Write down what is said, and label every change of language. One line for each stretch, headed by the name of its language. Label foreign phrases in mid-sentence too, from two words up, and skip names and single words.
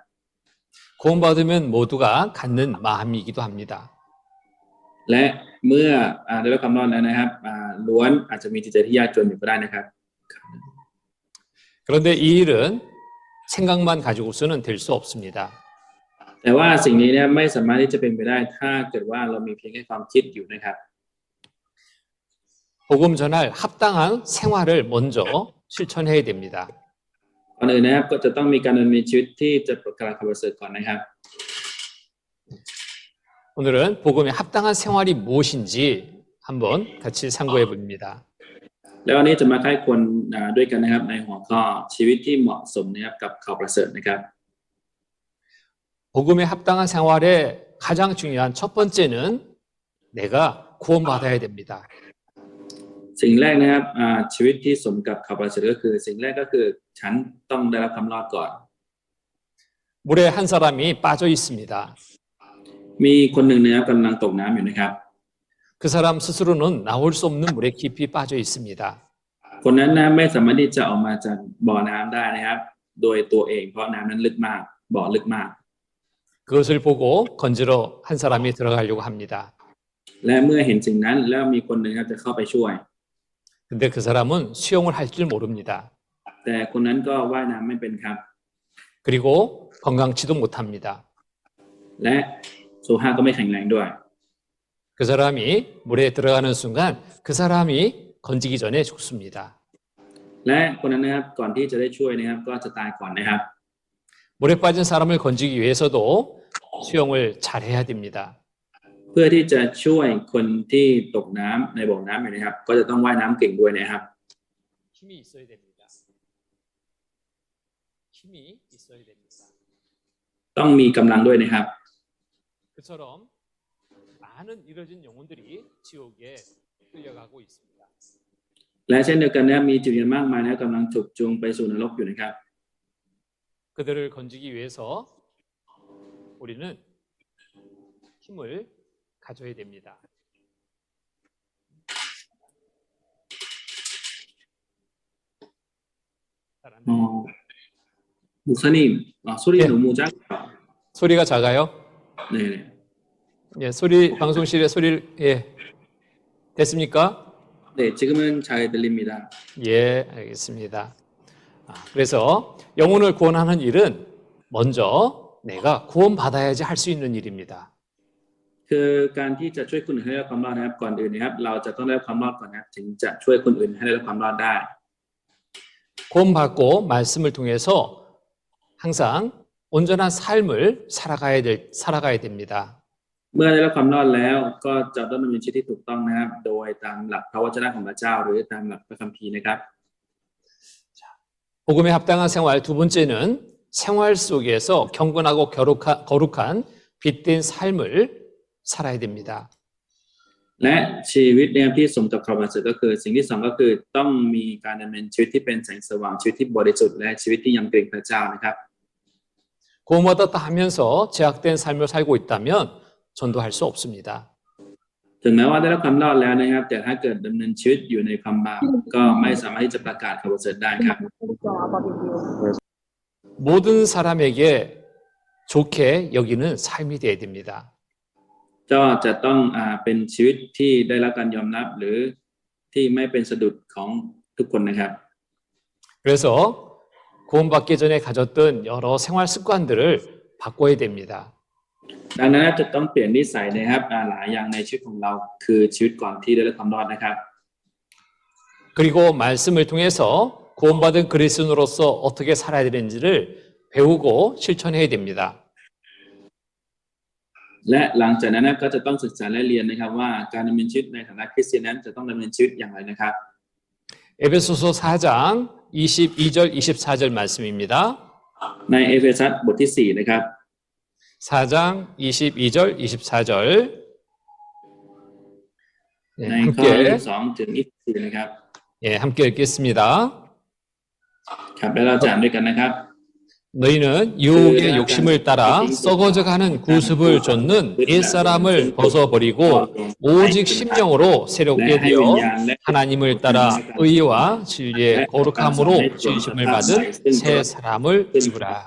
Korean: 구원받으면 모두가 갖는 마음이기도 합니다.
Thai: และเมื่อได้รับความรอดแล้วนะครับล้วนอาจจะมีจิตใจที่ยากจนอยู่ก็ได้นะครับ
Korean: 그런데 이 일은 생각만 가지고서는 될 수 없습니다.
Thai: แต่ว่าสิ่งนี้เนี่ยไม่สามารถที่จะเป็นไปได้ถ้าเกิดว่าเรามีเพียงแค่ความคิดอยู่นะครับ
Korean: 복음 전할 합당한 생활을 먼저 실천해야 됩니다.
Thai: ก่อนอื่นนะครับก็จะต้องมีการดำเนินชีวิตที่จะประกาศข่าวประเสริฐก่อนนะครับ
Korean: 오늘은 복음에 합당한 생활이 무엇인지 한번 같이 상고해 봅니다.
Thai: แล้ววันนี้จะมาใคร่ควรด้วยกันนะครับในหัวข้อชีวิตที่เหมาะสมนะครับกับข่าวประเสริฐนะครับ
Korean: 복음에 합당한 생활의 가장 중요한 첫 번째는 내가 구원받아야 됩니다.
Thai: สิ่งแรกนะครับชีวิตที่สมกับข่าวประเสริฐก็คือสิ่งแรกก็คือฉันต้องได้รับความรอดก่อน
Korean: 물에 한 사람이 빠져 있습니다.
Thai: มีคนหนึ่งนะครับกำลังตกน้ำอยู่นะครับ
Korean: 그 사람 스스로는 나올 수 없는 물에 깊이 빠져 있습니다.
Thai: คนนั้นนะไม่สามารถที่จะออกมาจากบ่อน้ำได้นะครับโดยตัวเองเพราะน้ำนั้นลึกมากบ่อลึกมาก
Korean: 그것을 보고 건지러 한 사람이 들어가려고 합니다.
Thai: และเมื่อเห็นสิ่งนั้นแล้วมีคนหนึ่งครับจะเข้าไปช่วย
Korean: 근데 그 사람은 수영을 할 줄 모릅니다.
Thai: แต่คนนั้นก็ว่ายน้ำไม่เป็นครับ
Korean: 그리고 건강치도 못합니다.
Thai: และสุขภาพก็ไม่แข็งแรงด้วย
Korean: 그 사람이 물에 들어가는 순간 그 사람이 건지기 전에 죽습니다.
Thai: และคนนั้นนะครับก่อนที่จะได้ช่วยนะครับก็จะตายก่อนนะครับ
Korean: 물에 빠진 사람을 건지기 위해서도 수영을 잘해야 됩니다.
Thai: เพื่อที่จะช่วยคนที่ตกน้ำในบ่อน้ำอยู่นะครับก็จะต้องว่ายน้ำเก่งด้วยนะครับ
Korean: 힘이 있어야 됩니다. 힘이 있어야 됩니다.
Thai: ต้องมีกำลังด้วยนะครับ
Korean: 그처럼 많은 잃어진 영혼들이 지옥에 끌려가고 있습니다.
Thai: และเช่นเดียวกันนะครับมีจิตวิญญาณมากมายนะครับกำลังถูกจูงไปสู่นรกอยู่นะครับ
Korean: 그들을 건지기 위해서 우리는 힘을 가져야 됩니다. 목사님, 소리 예. 너무 작아요. 소리가 작아요? 네. 예, 소리 방송실에 소리 예. 됐습니까? 네, 지금은 잘 들립니다. 예, 알겠습니다. 그래서 영혼을 구원하는 일은 먼저 내가 구원받아야지 할 수 있는 일입니다.
Thai: คือการที่จะช่วยคนอื่นให้ได้รับความรอดนะครับก่อนอื่นนะครับเราจะต้องได้รับความรอดก่อนนะครับถึงจะช่วยคนอื่นให้ได้รับความรอดได้
Korean: 구원받고 말씀을 통해서 항상 온전한 삶을 살아가야 됩니다.
Thai: เมื่อได้รับความรอดแล้วก็จะต้องดำเนินชีวิตที่ถูกต้องนะครับโดยตามหลักพระวจนะของพระเจ้าหรือตามหลักพระคัมภีร์นะครับ
Korean: 복음에 합당한 생활 두 번째는 생활 속에서 경건하고 거룩한 빛된 삶을 살아야 됩니다.
Thai: และชีวิตนะครับที่สมกับความประเสริฐก็คือสิ่งที่สองก็คือต้องมีการดำเนินชีวิตที่เป็นแสงสว่างชีวิตที่บริสุทธิ์และชีวิตที่ยำเกรงพระเจ้านะครับ
Korean: 구원받았다 하면서 제약된 삶을 살고 있다면 전도할 수 없습니다.
Thai: ถึงแม้ว่าได้รับความรอดแล้วนะครับแต่ถ้าเกิดดำเนินชีวิตอยู่ในความบาปก็ไม่สามารถที่จะประกาศข่าวประเสริฐได้ครับ
Korean: 모든 사람에게 좋게 여기는 삶이 되어야 됩니다.
Thai: ก็จะต้องเป็นชีวิตที่ได้รับการยอมรับหรือที่ไม่เป็นสะดุดของทุกคนนะครับ
Korean: 그래서 구원받기 전에 가졌던 여러 생활 습관들을 바꿔야 됩니다.
Thai: ดังนั้นจะต้องเปลี่ยนนิสัยนะครับหลายอย่างในชีวิตของเราคือชีวิตก่อนที่ได้รับความรอดนะครับ
Korean: 그리고 말씀을 통해서 구원받은 그리스도인으로서 어떻게 살아야 되는지를 배우고 실천해야 됩니다.
Thai: และหลังจากนั้นก็จะต้องศึกษาและเรียนนะครับว่าการดำเนินชีวิตในฐานะคริสเตียนนั้นจะต้องดำเนินชีวิตอย่างไรนะครับ
Korean: 에베소서 4장 22절 24절 말씀입니다.
Thai: ในเอเฟซัสบทที่4นะครับ
Korean: 4장 22절 24절
Thai: ในข้อ
Korean: 함께
Thai: 22ถึง24นะครับ
Korean: 예, 함께 읽겠습니다.
Thai: ครับแล้วเราจะอ่านด้วยกันนะครับ
Korean: 너희는 유혹의 욕심을 따라 썩어져가는 구습을 좇는 옛사람을 벗어버리고 오직 심령으로 새롭게 되어 하나님을 따라 의와 진리의 거룩함으로 지으심을 받은 새 사람을 입으라.